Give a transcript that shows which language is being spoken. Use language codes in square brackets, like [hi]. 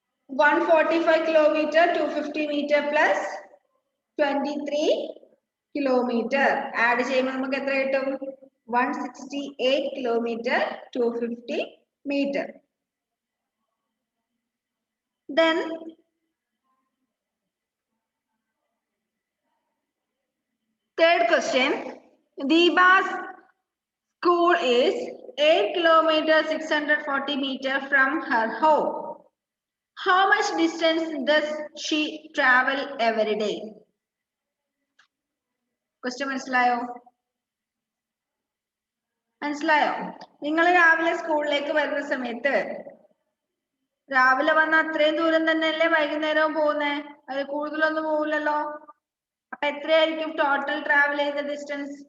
[en] $145 kilometer 250 meter plus 23 [ml] kilometre. Add ചെയ്യുമ്പോൾ നമുക്ക് എത്ര കിട്ടും? 168 kilometre [en] 250 meter. Then third question, Deepa's school is 8 kilometers 640 meter from her home. How much distance does she travel every day? [ml] Question മനസ്സിലായോ? മനസ്സിലായോ? നിങ്ങൾ രാവിലെ സ്കൂളിലേക്ക് വരുന്ന സമയത്ത് രാവിലെ വന്ന അത്രയും ദൂരം തന്നെയല്ലേ വൈകുന്നേരവും പോകുന്നേ? അത് കൂടുതലൊന്നും പോകില്ലല്ലോ. അപ്പൊ എത്രയായിരിക്കും ടോട്ടൽ ട്രാവൽ ചെയ്ത ഡിസ്റ്റൻസ്?